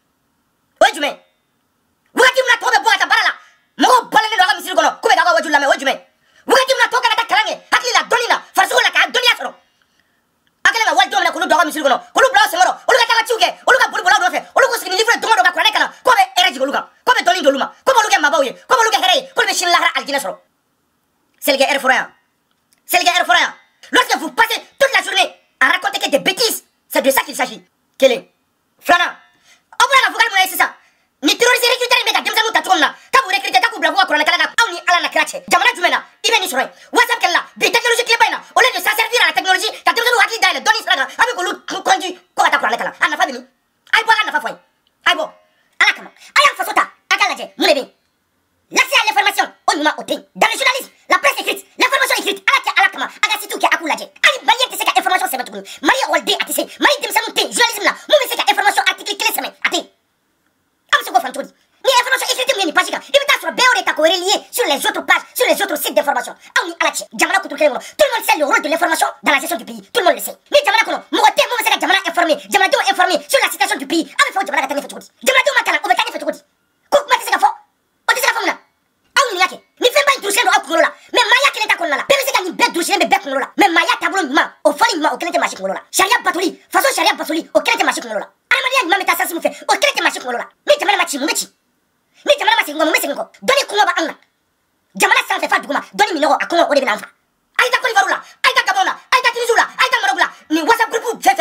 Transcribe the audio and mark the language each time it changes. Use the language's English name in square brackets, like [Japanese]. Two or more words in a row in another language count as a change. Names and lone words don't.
[Bambara] o ye jumɛn wagati min na tɔw bɛ bɔ ka taa baara la mɔgɔw bɔlen don a ka misiri kɔnɔ k'u bɛ k'aw ka wajulu lamɛn o ye jumɛn wagati min na tɔw kana taa kalan kɛ hakili la dɔnni na farisogo la k'a dɔnniya sɔrɔ a kɛlen ka walidenw minɛ k'olu don a ka misiri kɔnɔ k'olu bila aw senkɔrɔ olu ka taa ka ciw kɛ olu ka boli boli aw nɔfɛ olu k'u sigi ni livre don o don ka kuranɛ kalan k'o bɛ hɛrɛ jigin olu kan k'o bɛ dɔnni di olu ma k'o b'olu kɛ maabaw ye k'o b'olu kɛ hɛrɛ ye k'olu bɛ sini lahara alijinɛ sɔrɔ Selikɛ hɛrɛ fɔra yan Selikɛ hɛrɛ fɔra yan [French] lorsque vous passez toute la journée à raconter que des bêtises c'est de ça qu'il s'agit [Bambara] kelen filanan aw bɔra ka fɔ k'ale mun ye sisan ni [French] terroriste recruteur [Bambara] in bɛ ka denmisɛnninw ta cogo min na k'a b'u recruter k'a k'u bila k'u ka kuranɛ kalan na aw ni ala na kira cɛ jamana jumɛn na i bɛ nin sɔrɔ yen WhatsApp kɛlɛ la bi technologie tileba in na [French] au lieu de s'en servir à la technologie [Bambara] ka denmisɛnninw hakili dayɛlɛ dɔnni sira kan a bɛ k'olu conduit ko ka taa kuranɛ kalan a nafa bɛ min a ye bɔ a ka nafa fɔ a ye a ye bɔ ala kama a y'an faso ta a k'a lajɛ mun de bɛ yen [French] l'accès à l'information [Bambara] o ɲuman o tɛ yen [French] dans le journalisme la presse écrite l'information écrite [Bambara] ala kɛ ala kama a ka sitiw kɛ a k'u lajɛ hali maliyɛn tɛ se ka information sɛbɛn tuguni mali ekɔliden a tɛ se mali denmisɛnninw tɛ yen journalisme la mun bɛ se ka [French] information article [Bambara] kelen sɛbɛn a tɛ yen an bɛ se k'o faamu cogo di ni [French] information écrite [Bambara] min ye nin page kan i bɛ taa sɔrɔ bɛɛ y'o de ta k'o [French] relier sur les autres pages sur les autres sites d'information [Bambara] aw ni ala cɛ jamana kutu kelen kɔnɔ [French] tout le monde sait le rôle de l'information dans la gestion du pays tout le monde le sait [Bambara] ni jamana kɔnɔ mɔgɔ tɛ mun bɛ se ka jamana informer jamanadenw [French] informer sur la situation du pays [Bambara] an bɛ fɛ o jamana ka taa ɲɛfɛ cogo di jamanadenw ma kalan o bɛ taa ɲɛfɛ cogo di ko kuma tɛ se ka fɔ o tɛ se ka fɔ mun na aw ɲininka kɛ ni fɛn ba in durusilen don aw kunkolo la mais maaya kelen ta kɔnɔna la bɛɛ bɛ se ka nin bɛɛ durusilen bɛ bɛɛ kunkolo la mais maaya taabolo ɲuman o fɔli ɲuman o kelen tɛ maa si kunkolo la sariya batoli faso sariya batoli o kelen tɛ maa si kunkolo la adamadenya ɲuman bɛ taa sasi min fɛ o kelen tɛ maa si kunkolo la ni jamana ma ci mun bɛ ci ni jamana ma segin kɔ mun bɛ segin kɔ dɔnni kɔngɔ b'anw na jamana sanfɛ fa duguma dɔnni minɔgɔ a kɔngɔ o de bɛ n'an fa a ye taa Côte d'Ivoire la a ye taa Gabon la a ye taa Tunisie la a ye taa Maroc la nin WhatsApp groupe fɛn fɛn